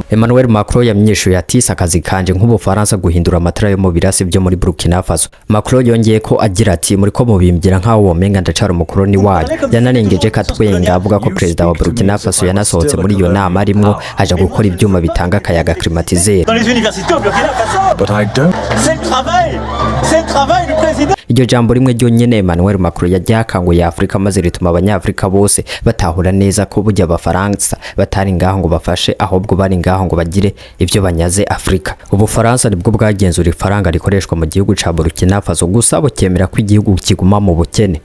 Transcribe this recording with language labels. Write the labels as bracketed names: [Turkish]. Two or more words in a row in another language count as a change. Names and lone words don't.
[Rundi] Emmanuel Macron yamenyeshuye ati akazi kanje nk'Ubufaransa guhindura amatara yo mu birasi byo muri Burkina Faso. Macron yongeye ko agira ati muri ko mubimbira nkaho womenga ndacara umukoroni wayo. Yanarengeje katwenga avuga ko perezida wa Burkina Faso yanasohotse muri iyo nama arimwo aja gukora ibyuma bitanga akayaga climatiseur. [English] But I don't. [French] C'est le travail du président. [Rundi] Iryo jambo rimwe ryonyene Emmanuel Macron yakanguye Afrika maze rituma abanyafrika bose batahura neza ko burya abafaransa batari ngaho ngo bafashe ahubwo bari ngaho ngo bagire ivyo banyaze Afrika. Ubufaransa nibwo bwagenzura ifaranga rikoreshwa mu gihugu ca Burkina Faso gusa bukemera ko igihugu kiguma mu bukene.